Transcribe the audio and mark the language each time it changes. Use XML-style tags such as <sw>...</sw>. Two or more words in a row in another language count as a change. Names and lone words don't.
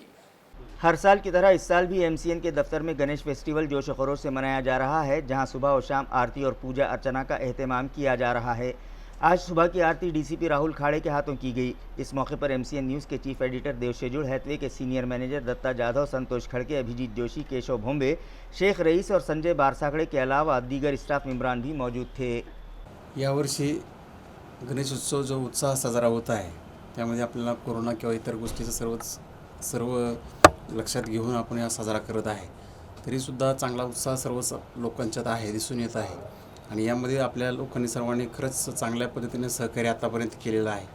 <ur>ہر سال کی طرح اس سال بھی MCN کے دفتر میں گنیش فیسٹیول جوش و خروش سے منایا جا رہا ہے، جہاں صبح و شام آرتی اور پوجا ارچنا کا اہتمام کیا جا رہا ہے۔ آج صبح کی آرتی DCP راہل کھاڑے کے ہاتھوں کی گئی۔ اس موقع پر MCN نیوز کے</ur> <en>chief editor</en> <ur>دیو شیجوڑ، ہیتوے کے</ur> <en>senior manager</en> <ur>دتا جادھو، سنتوش کھڑکے، ابھیجیت جوشی، کیشو بھومبے، شیخ رئیس اور سنجے بارساکڑے کے علاوہ دیگر اسٹاف ممبران بھی موجود تھے۔</ur> <mr>यावर्षी गणेश उत्सव जो उत्साह साजरा होत आहे त्यामध्ये आपल्याला कोरोना किंवा इतर गोष्टीचं सर्व लक्षात घेऊन आपण हा साजरा करत आहे, तरीसुद्धा चांगला उत्साह सर्व लोकांच्यात आहे, दिसून येत आहे। आणि यामध्ये आपल्या लोकांनी सर्वांनी खरंच चांगल्या पद्धतीने सहकार्य आतापर्यंत केलेलं आहे।</mr>